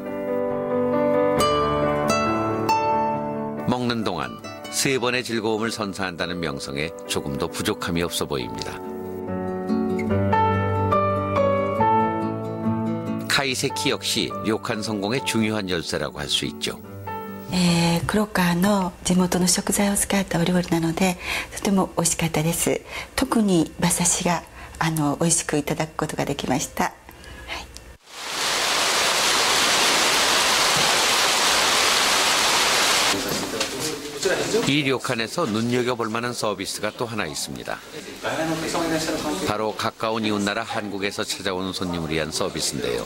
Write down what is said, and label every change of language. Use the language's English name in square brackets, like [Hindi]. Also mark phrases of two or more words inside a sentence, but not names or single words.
[Korean] 먹는 동안 3번의 즐거움을 선사한다는 명성에 조금도 부족함이 없어 보입니다. 카이세키 역시 료칸 성공의 중요한 열쇠라고 할 수 있죠. [Japanese] 黒川の地元の食材を使ったお料理なのでとても美味しかったです。特に馬刺しが美味しくいただくことができました。 [Korean] 이 료칸에서 눈여겨볼 만한 서비스가 또 하나 있습니다. 바로 가까운 이웃나라 한국에서 찾아오는 손님을 위한 서비스인데요.